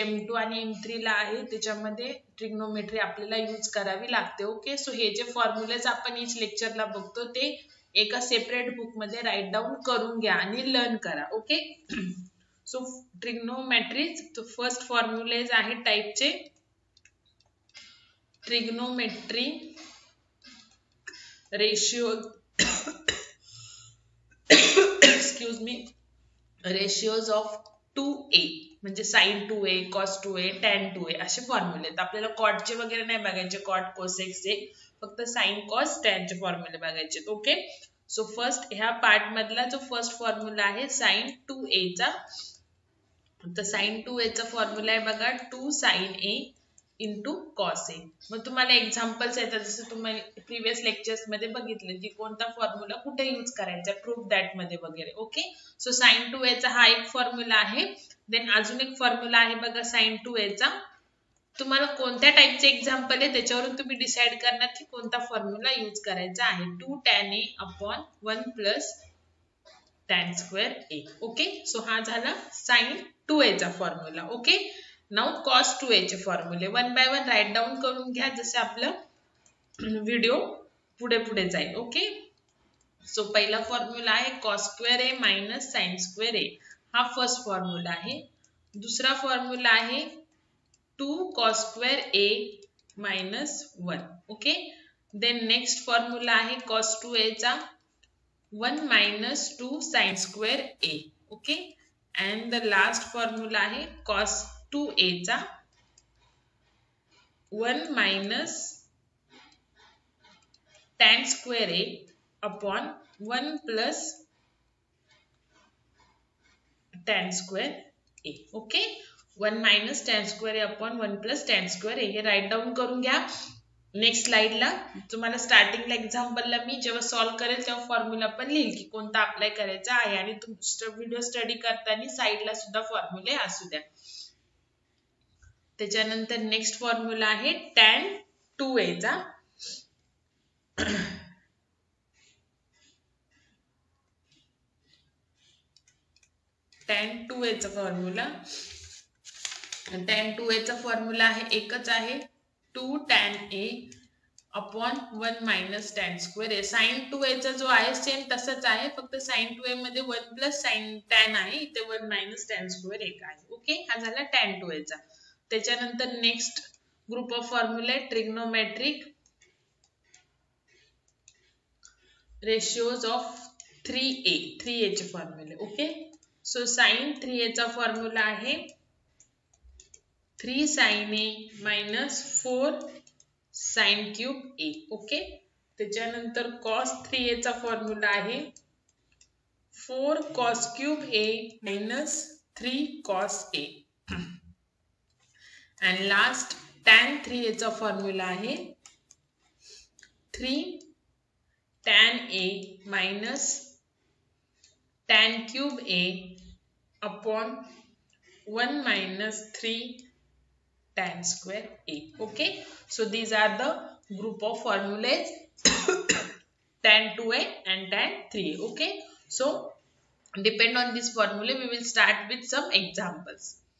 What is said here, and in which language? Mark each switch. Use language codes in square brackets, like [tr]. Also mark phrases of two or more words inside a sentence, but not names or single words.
[mr] M2 आणि M3 ला आहे त्याच्यामध्ये ट्रिग्नोमेट्री आपल्याला यूज करावी लागते [en] okay so [mr] हे जे फॉर्म्युलेज आपण [en] each lectureला [mr] बघतो ते एका [en] separate book [mr] मध्ये [en] write down [mr] करून घ्या आणि लर्न करा [en] okay so trigonometry [mr] तो [en] first formulas [mr] आहे टाइपचे [en] trigonometry ratio excuse me ratios of 2a [mr] म्हणजे [en] sin 2a cos 2a tan 2a [mr] असे फॉर्म्युले आहेत आपल्याला कॉटचे वगैरे नाही बघायचे [en] cot cosec [mr] चे फक्त [en] sin cos tan [mr] चे फॉर्म्युले बघायचे [en] okay so first [mr] ह्या पार्ट मधला जो फर्स्ट फॉर्म्युला आहे [en] sin 2a [mr] चा तर [en] sin 2a [mr] चा फॉर्म्युला आहे बघा 2 sin [en] a into cos a [mr] मग तुम्हाला एक्झाम्पल्स येतात जसं तुम्ही प्रीवियस लेक्चर्स मध्ये बघितले की कोणता फॉर्म्युला कुठे यूज करायचा [en] proof that [mr] मध्ये वगैरे [en] okay so sin 2a [mr] चा हा एक फॉर्म्युला आहे देन अजून एक फॉर्म्युला आहे बघा [en] sin 2a [mr] चा तुम्हाला कोणत्या टाइपचे एक्झाम्पल आहे त्याच्यावरून तुम्ही डिसाइड करणार की कोणता फॉर्म्युला यूज करायचा आहे [en] 2 tan a upon 1 plus tan square a okay so [mr] हा झाला [en] sin 2a चा फॉर्म्युला okay now cos 2a चे फॉर्म्युले वन by one write down [mr] करून घ्या जसे आपलं व्हिडिओ पुढे पुढे जाईल [en] okay so [mr] पहिला फॉर्म्युला आहे [en] cos square a minus sin square a [mr] हा [en] first formula [mr] आहे दुसरा फॉर्म्युला आहे [en] 2 cos square a minus 1 okay then next formula [mr] आहे [en] cos 2a [mr] चा [en] 1 minus 2 sin square a okay and the last formula [mr] आहे [en] cos 2a [mr] चा [en] 1 minus tan square a upon 1 plus tan square a ओके 1 minus tan square a upon 1 plus tan square a [mr] हे [en] write down [mr] करून घ्या [en] next slideला [mr] तुम्हाला स्टार्टिंगला एक्झाम्पलला मी जेव्हा सॉल्व करेल तेव्हा फॉर्म्युला पण लिहिल की कोणता अप्लाय करायचा आहे आणि तुमचा व्हिडिओ स्टडी करताना साइडला सुद्धा फॉर्म्युले असू द्या त्याच्यानंतर नेक्स्ट फॉर्म्युला आहे [en] tan 2a [mr] चा [en] tan 2a [mr] चा फॉर्म्युला [en] tan 2a [mr] चा फॉर्म्युला आहे एकच आहे [en] 2 tan a upon 1 minus tan square a sin 2a [mr] चा जो आहे सेम तसंच आहे फक्त [en] sin 2a [mr] मध्ये [en] 1 plus sin tan [mr] आहे इथे [en] 1 minus tan square [mr] एक आहे ओके हा झाला [en] tan 2a [mr] चा त्याच्यानंतर [en] next group of formulas trigonometric ratios of 3a चे फॉर्म्युले okay so sin 3a [mr] चा फॉर्म्युला आहे [en] 3 sin a minus 4 sin cube a ओके त्याच्यानंतर cos 3a [mr] चा फॉर्म्युला आहे [en] 4 cos cube a minus 3 cos a and last tan 3a [mr] चा फॉर्म्युला आहे [en] 3 tan a minus tan cube a upon 1 minus 3 tan square a okay so these are the group of formulas tan 2a and tan 3a okay so depend on this formula we will start with some examples